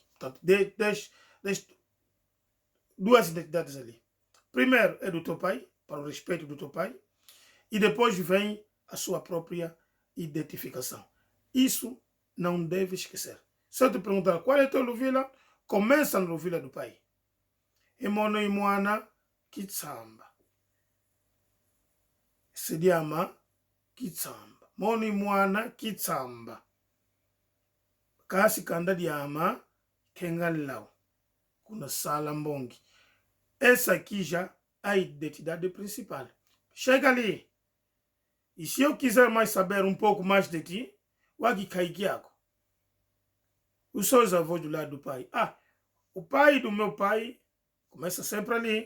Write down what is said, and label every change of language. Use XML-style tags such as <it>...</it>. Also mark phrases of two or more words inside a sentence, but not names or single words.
<pt>Portanto, duas identidades ali. Primeiro é do teu pai, para o respeito do teu pai. E depois vem a sua própria identificação. Isso não deve esquecer. Se eu te perguntar qual é teu Luvila, começa no Luvila do pai.</pt> <kg>Emono Imoana Kitsamba. Sediama Kitsamba. Mono Imoana Kitsamba. Kasi kanda diama Kengalau. Kuna salambongi.</kg> <pt>Essa aqui já é a identidade principal. Chega ali. E se eu quiser mais saber um pouco mais de ti,</pt> <kg>wagi kaikiako.</kg> <pt>Os seus avós do lado do pai. O pai do meu pai, começa sempre ali.</pt>